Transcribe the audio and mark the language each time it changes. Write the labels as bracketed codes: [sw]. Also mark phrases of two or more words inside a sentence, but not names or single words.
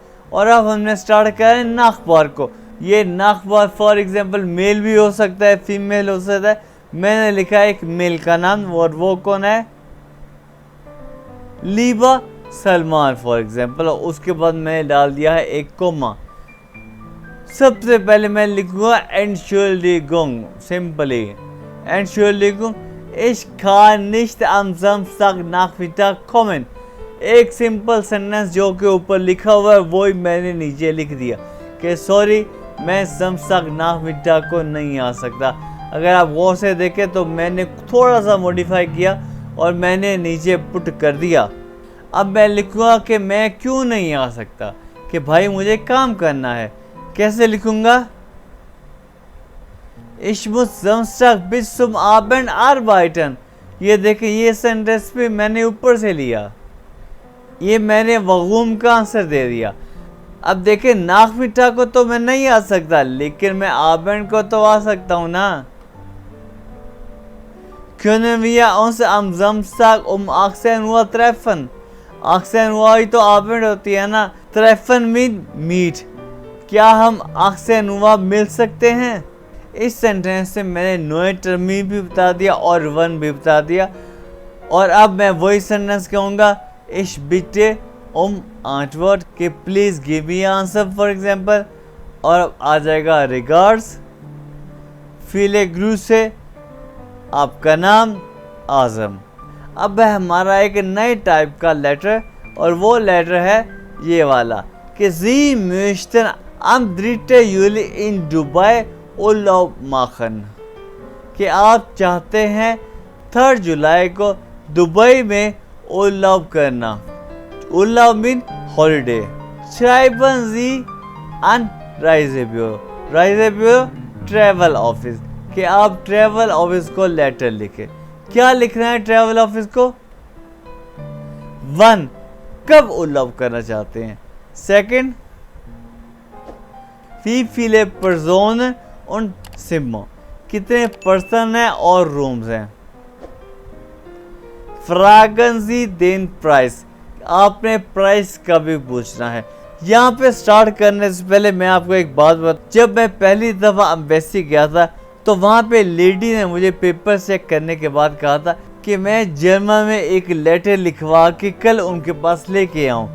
[hi] और अब हमने स्टार्ट किया है नाखबार को। ये नाखबार [en] for example [hi] मेल भी हो सकता है, फीमेल हो सकता है। मैंने लिखा है एक मेल का नाम, और वो कौन है? लीबा सलमान [en] for example. [hi] और उसके बाद मैंने डाल दिया है एक कोमा। सबसे पहले मैं लिखूंगा [de] Entschuldigung, सिंपली Entschuldigung, ich kann nicht am Samstagnachmittag kommen। [hi] एक सिंपल सेंटेंस जो के ऊपर लिखा हुआ है वो ही मैंने नीचे लिख दिया कि सॉरी मैं Samstagnachmittag को नहीं आ सकता। अगर आप गौर से देखें तो मैंने थोड़ा सा मॉडिफाई किया और मैंने नीचे पुट कर दिया। अब मैं लिखूंगा कि मैं क्यों नहीं आ सकता, कि भाई मुझे काम करना है। कैसे लिखूंगा? [de] Ich muss Samstag bis zum Abend arbeiten। [hi] ये देखें, ये सेंटेंस भी मैंने ऊपर से लिया, ये मैंने वगूम का आंसर दे दिया। अब देखें, नाखमिठा को तो मैं नहीं आ सकता, लेकिन मैं आबेंड को तो आ सकता हूं ना। [de] Können wir uns am Samstag um 18 Uhr treffen? [hi] 18 Uhr ही तो आबेंड होती है ना। Treffen [en] mean meet, [hi] क्या हम 18 Uhr मिल सकते हैं? इस सेंटेंस से मैंने नए टर्मिन भी बता दिया और वन भी बता दिया। और अब मैं वही सेंटेंस कहूँगा [de] Ich bitte Antwort, [en] कि please give me answer for example. [hi] और अब आ जाएगा रिगार्ड्स, [de] viele Grüße, [hi] आपका नाम आजम। अब है हमारा एक नए टाइप का लेटर, और वो लेटर है ये वाला कि [de] Sie möchten am 3. Juli in Dubai Urlaub machen, [hi] कि आप चाहते हैं 3 जुलाई को दुबई में उर्लाब करना। उर्लाब [en] mean holiday. [de] Schreiben Sie an Reisebüro, [hi] Reisebüro [en] travel office, [hi] कि आप [en] travel office [hi] को लेटर लिखे। क्या लिखना है [en] travel office [hi] को? 1, कब उर्लाब करना चाहते हैं। 2, [de] wie viele Personen und Zimmer, [hi] कितने पर्सन हैं और रूम्स हैं। [de] Fragen Sie den Preis, [hi] आपने प्राइस का भी पूछना है। यहाँ पे स्टार्ट करने से पहले मैं आपको एक बात बता, जब मैं पहली दफ़ा एम्बेसी गया था तो वहाँ पे लेडी ने मुझे पेपर चेक करने के बाद कहा था कि मैं जर्मन में एक लेटर लिखवा के कल उनके पास लेके आऊँ।